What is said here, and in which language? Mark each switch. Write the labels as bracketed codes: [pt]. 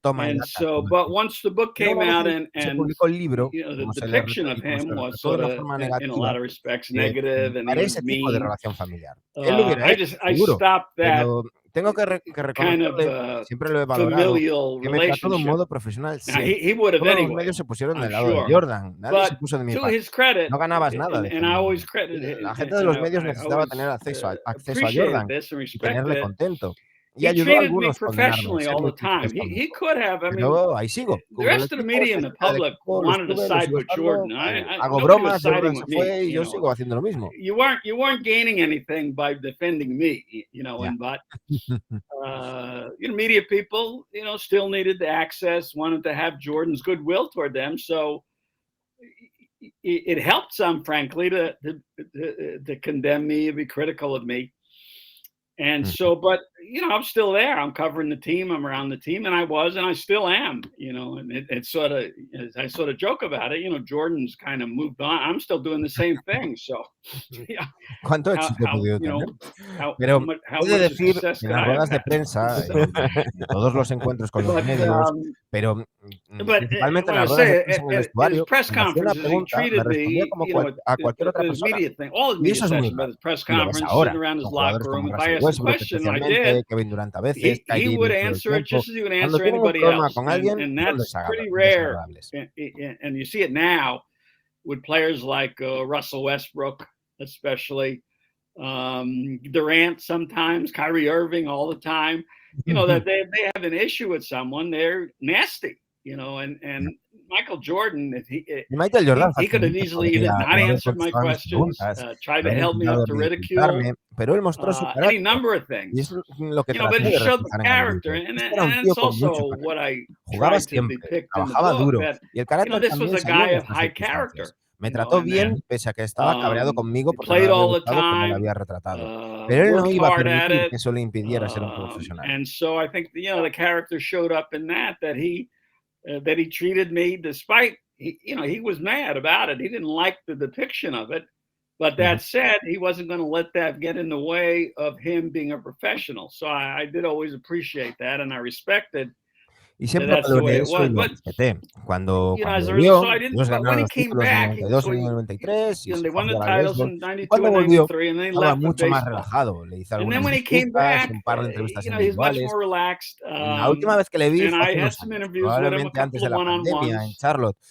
[en] And so, but once the book came out and the depiction of him was sort of, in a lot of respects, negative, and he was mean, I stopped that kind of familial relationship. He would have anyway, I'm sure. But to his credit, and I always credit him, [es] la gente de los medios necesitaba tener acceso a Jordan y tenerle contento. [en] He treated me professionally all the time. He could have, [es] ahí sigo. [en] The rest of the media and the public wanted to side with Jordan. [es] Hago bromas, Jordan se fue y yo sigo haciendo lo mismo. [en] You weren't gaining anything by defending me, but media people, still needed the access, wanted to have Jordan's goodwill toward them. So it helped some, frankly, to condemn me, be critical of me. And so, but I'm still there. I'm covering the team. I'm around the team, and I still am. And it's sort of, I sort of joke about it. Jordan's kind of moved on. I'm still doing the same thing. So, [es] ¿Cuánto éxito he podido tener? Pero puede decir en las ruedas de prensa, en todos los encuentros con los medios, pero principalmente en las ruedas de prensa en el vestuario, me hacía una pregunta, me respondía como a cualquier otra persona. Y eso es muy raro. Y lo ves ahora, con jugadores como Russell Westbrook, especialmente Kevin Durant a veces, [en] he would answer it just as he would answer anybody else. And that's pretty rare. And you see it now with players like Russell Westbrook, especially Durant sometimes, Kyrie Irving all the time. That they have an issue with someone, they're nasty. And Michael Jordan, he could have easily either not answered my questions, tried to help me up to ridicule, [es] pero él mostró su carácter, [en] any number of things. [es] Y es lo que [en] but he showed the character, and that's also what I tried to depict in the book. [es] Duro, [en] that, [es] y el carácter [en] this was a guy of high character. [es] Me trató bien, pese a que estaba cabreado conmigo porque no le había gustado como lo había retratado. Pero él no iba a permitir que eso le impidiera ser un profesional. [en] And so I think the character showed up in that he treated me despite he was mad about it. He didn't like the depiction of it. But that said, he wasn't going to let that get in the way of him being a professional. So I did always appreciate that, and I respected. [es] Y siempre valoré eso y lo respeté. Cuando volvió, ellos ganaron los títulos en el 92 y en el 93, y cuando volvió, estaba mucho más relajado. Le hice algunas entrevistas, un par de entrevistas individuales. La última vez que le vi fue hace unos años, probablemente antes de la pandemia, en Charlotte.